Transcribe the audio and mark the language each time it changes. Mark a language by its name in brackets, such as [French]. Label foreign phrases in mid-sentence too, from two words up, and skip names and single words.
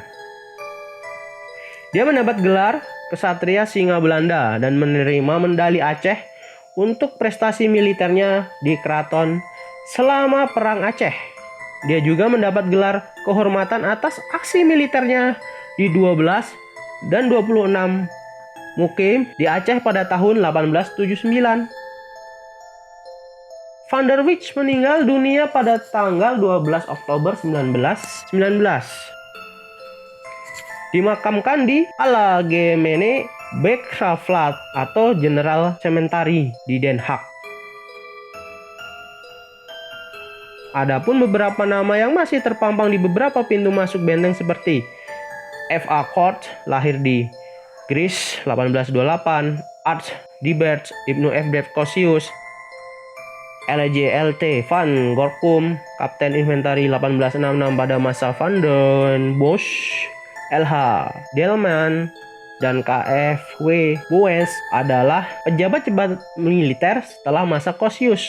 [Indonesian] Dia mendapat gelar Kesatria Singa Belanda dan menerima medali Aceh untuk prestasi militernya di keraton selama Perang Aceh. Dia juga mendapat gelar kehormatan atas aksi militernya di 12 dan 26 Mukim di Aceh pada tahun 1879. Van der Wijk meninggal dunia pada tanggal 12 Oktober 1919. Dimakamkan di Algemene Begraafplaats atau General Cemetery di Den Haag. Adapun beberapa nama yang masih terpampang di beberapa pintu masuk benteng seperti F.A. Kort, lahir di Gries 1828, Arts Dibert Ibnu F. Kosius, L.J.L.T. van Gorkum, Kapten Infanteri 1866 pada masa Van den Bosch, L.H. Delman, dan KFW Boens adalah pejabat-pejabat militer setelah masa Kosius.